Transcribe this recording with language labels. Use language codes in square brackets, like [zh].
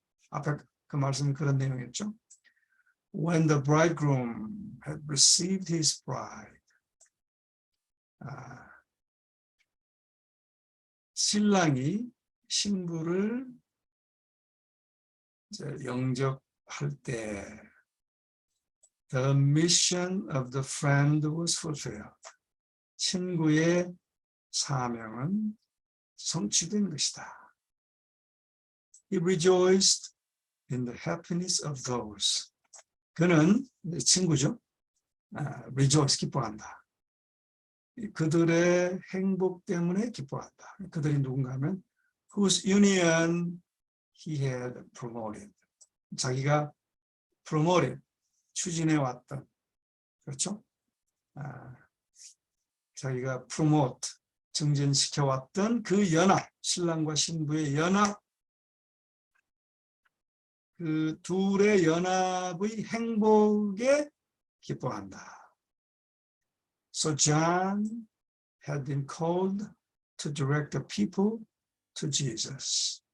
[ko] 앞에 그 말씀이 그런 내용이었죠. [en] When the bridegroom had received his bride, [ko] 신랑이 신부를 영접할 때 [en] the mission of the friend was fulfilled. [ko] 친구의 사명은 성취된 것이다. [en] He rejoiced in the happiness of those. [ko] 그는 친구죠. rejoice, 기뻐한다. 그들의 행복 때문에 기뻐한다. 그들이 누군가 하면 [en] whose union he had promoted. [ko] 자기가 promoted, 추진해 왔던, 그렇죠? 자기가 promote, 증진시켜 왔던 그 연합, 신랑과 신부의 연합, 그 둘의 연합의 행복에 기뻐한다. [en] So John had been called to direct the people to Jesus.